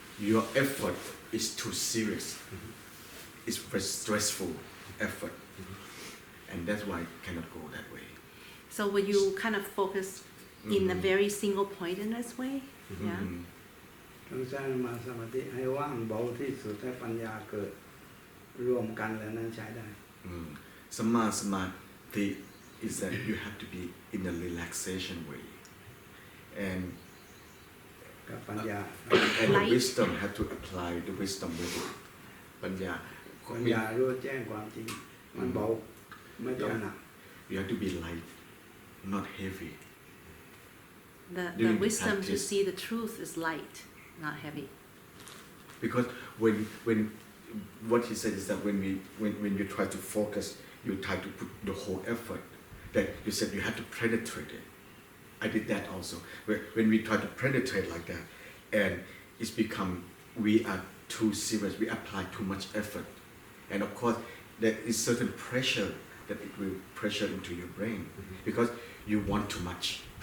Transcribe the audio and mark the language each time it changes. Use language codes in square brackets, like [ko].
[en] Your effort is too serious It's very stressful effort and that's why it cannot go that way so when you kind of focus in a very single point in this way yeah [th] ต้องสร้างมาสมาธิให้ว่างเบาที่สุดให้ปัญญาเกิดรวมกันแล้วนั้นใช้ได้ [en] Samadhi is that you have to be in a relaxation way and [th] กับปัญญา [en] and the wisdom have to apply the wisdom with it ปัญญา [th] รู้แจ้งความจริงมันเบาไม่ต้องหนัก [en] You have to be light not heavy the During the wisdom to practice. see the truth is light not heavy because when what he said is that when you try to focus you try to put the whole effort that you said you have to penetrate it I did that also when we try to penetrate like that and it's become we are too serious we apply too much effort and of course there is certain pressure that it will pressure into your brain because you want too much